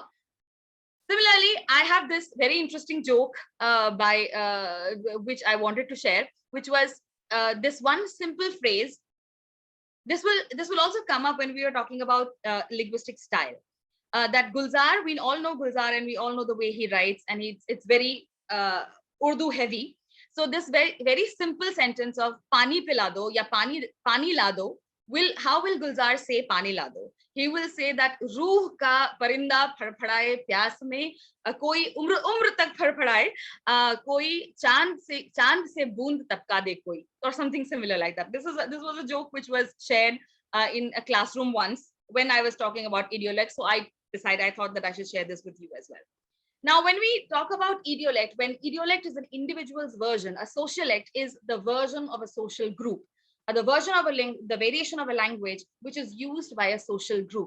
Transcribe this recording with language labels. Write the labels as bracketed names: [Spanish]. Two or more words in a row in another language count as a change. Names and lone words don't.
[English] Similarly, I have this very interesting joke which I wanted to share, which was this one simple phrase. This will also come up when we are talking about linguistic style. That Gulzar, we all know Gulzar and we all know the way he writes, and it's very Urdu heavy. So this very simple sentence of [Hindi] पानी पिला दो या पानी ला दो, [English] how will Gulzar say [Hindi] पानी ला दो? He will say that रूह का परिंदा फड़फड़ाए प्यास में, कोई उम्र तक फड़फड़ाए, कोई चांद से बूंद टपका दे कोई, [English] or something similar like that. This was a joke which was shared in a classroom once when I was talking about idiolect. So I thought that I should share this with you as well. Now, when we talk about idiolect, when idiolect is an individual's version, a sociolect is the version of a social group, the version of the variation of a language which is used by a social group.